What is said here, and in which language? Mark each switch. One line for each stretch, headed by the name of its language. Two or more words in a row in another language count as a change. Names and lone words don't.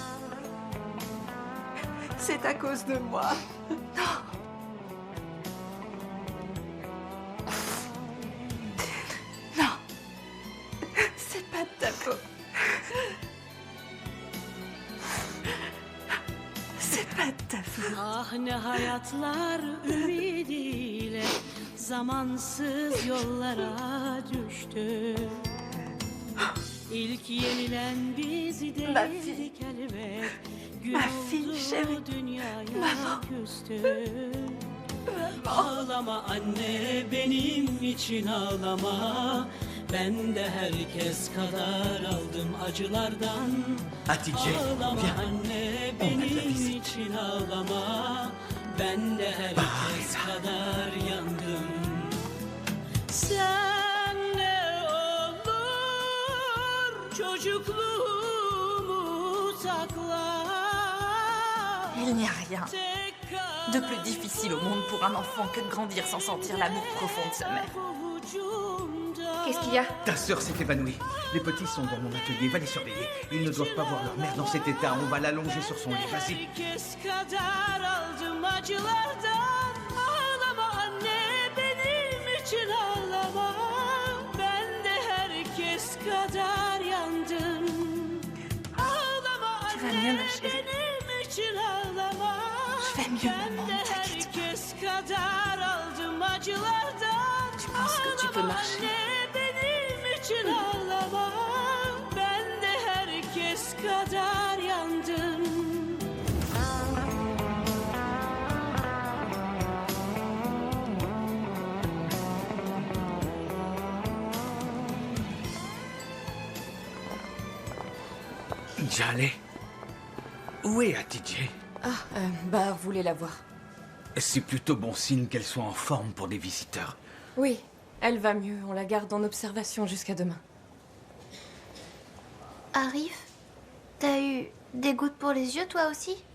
French: C'est à cause de moi. Non, c'est pas de ta faute. C'est pas de ta faute.
Turkish: Ah ne hayatlar ümidiyle zamansız yollara düştü. İlk yenilen bizi değildik elbet. Gün
French: fille chérie.
Turkish: oldu dünyaya Maman. küstü. Ağlama anne benim için ağlama. Ben de herkes kadar aldım acılardan. Hatice, Ağlama viens. anne
French: On a de la
Turkish: benim visite. için ağlama. Ben de herkes kadar yandım. Sen ne olur çocukluğumu sakla.
French: Il n'y a rien de plus difficile au monde pour un enfant que de grandir sans sentir l'amour profond de sa mère. Qu'est-ce qu'il y a? Ta sœur s'est évanouie. Les petits sont dans mon atelier, va les surveiller. Ils ne doivent pas voir leur mère dans cet état. On va l'allonger sur son lit, vas-y.
Turkish: Herkes kadar aldım acılardan. Ağlama anne benim için ağlama. Ben de herkes kadar yandım. Ağlama
French: Tu vas mieux,
Turkish: anne
French: ma chérie.
Turkish: benim için ağlama.
French: Je vais mieux, maman,
Turkish: Ben de
French: ne t'inquiète pas.
Turkish: herkes kadar aldım acılardan.
French: Tu penses que tu peux marcher?
Turkish: Ağlama anne benim için ağlama. Ben de herkes kadar yandım.
French: Jale, où est Hatice? Bah, voulez la voir. C'est plutôt bon signe qu'elle soit en forme pour des visiteurs. Oui, elle va mieux. On la garde en observation jusqu'à demain. Arif, t'as eu des gouttes pour les yeux, toi aussi?